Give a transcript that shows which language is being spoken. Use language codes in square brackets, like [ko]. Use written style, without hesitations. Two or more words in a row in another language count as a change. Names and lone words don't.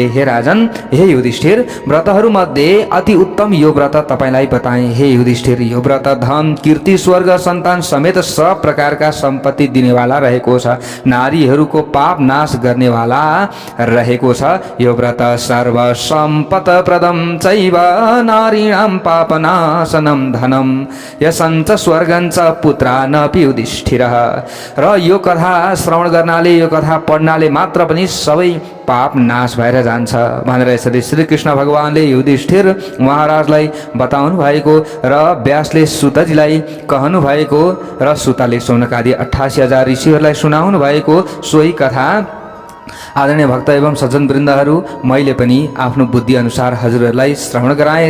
[ne] हे राजन, हे युधिष्ठिर, व्रतहरू मध्ये अति उत्तम यो व्रत तपाईलाई बताए। हे युधिष्ठिर, यो व्रत धन कीर्ति स्वर्ग सन्तान समेत सब प्रकारका सम्पत्ति दिनेवाला रहेको छ। नारीहरूको पाप नाश गर्नेवाला रहेको छ। यो व्रत [sa] सर्व सम्पत प्रदम चैव नारीणां पापनाशनम धनम यसञ्च स्वर्गञ्च पुत्रानपि युधिष्ठिरः। [ne] र यो कथा श्रवण गर्नाले, यो कथा पढ्नाले मात्र पनि सबै पाप नाश भएर जान्छ भनेर यसरी श्री कृष्ण भगवानले युधिष्ठिर महाराजलाई बताउनु भएको र व्यासले सुतजीलाई कहनु भएको र सुतले सौनकादि 88,000 ऋषिहरूलाई सुनाउनु भएको सोही कथा आदरणीय भक्त एवं सज्जन वृन्दहरू मैले पनि आफ्नो बुद्धि अनुसार हजुरहरूलाई श्रवण गराएँ।